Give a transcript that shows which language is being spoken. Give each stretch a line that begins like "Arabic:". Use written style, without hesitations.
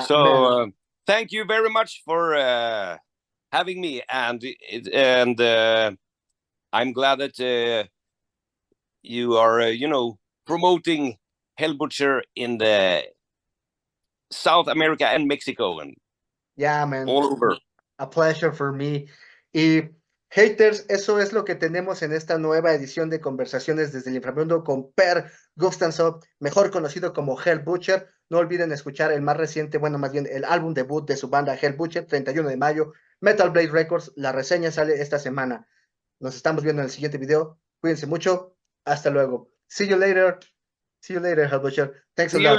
English: So thank you very much for having me, and I'm glad that you are, promoting Hellbutcher in the South America and Mexico and man, all over. A pleasure for me.
Spanish: Y haters, eso es lo que tenemos en esta nueva edición de Conversaciones desde el Inframundo con Per Gustafsson, mejor conocido como Hellbutcher. No olviden escuchar el más reciente, bueno, más bien el álbum debut de su banda Hellbutcher, 31 de mayo, Metal Blade Records. La reseña sale esta semana. Nos estamos viendo en el siguiente video. Cuídense mucho. Hasta luego.
English: See you later, Hellbutcher. Thanks a lot.